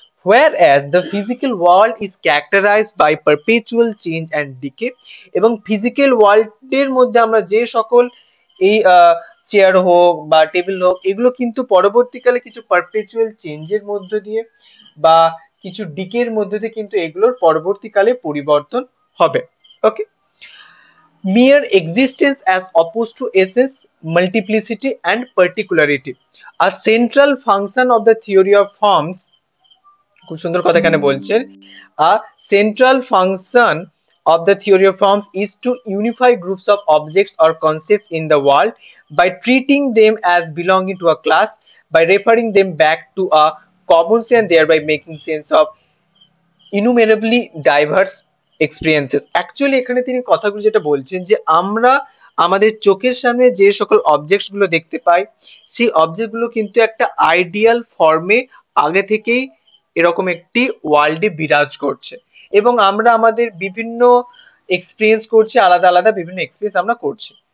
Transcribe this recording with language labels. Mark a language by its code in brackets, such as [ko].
[en] Whereas the physical world is characterized by perpetual change and decay, [bn] এবং physical ওয়ার্ল্ডের মধ্যে আমরা যে সকল এই চেয়ার হোক বা টেবিল হোক, এগুলো কিন্তু পরবর্তীকালে কিছু পারপেচুয়াল চেঞ্জের মধ্য দিয়ে বা কিছু ডিকের মধ্য দিয়ে কিন্তু এগুলোর পরবর্তীকালে পরিবর্তন হবে। [en] Okay, mere existence as opposed to essence, multiplicity and particularity. A central function of the theory of forms, [bn] খুব সুন্দর কথা এখানে বলছেন, [en] a central function of the theory of forms is to unify groups of objects or concepts in the world by treating them as belonging to a class, by referring them back to a common sense, thereby making sense of innumerably diverse experiences. [bn] Actually এখানে তিনি কথাগুলো যেটা বলছেন যে আমরা আমাদের চোখের সামনে যে সকল অবজেক্টস গুলো দেখতে পাই, সেই অবজেক্ট গুলো কিন্তু একটা আইডিয়াল ফর্মে আগে থেকেই এরকম একটি ওয়ার্ল্ডে বিরাজ করছে, এবং আমরা আমাদের বিভিন্ন এক্সপিরিয়েন্স করছি, আলাদা আলাদা বিভিন্ন এক্সপিরিয়েন্স আমরা করছি।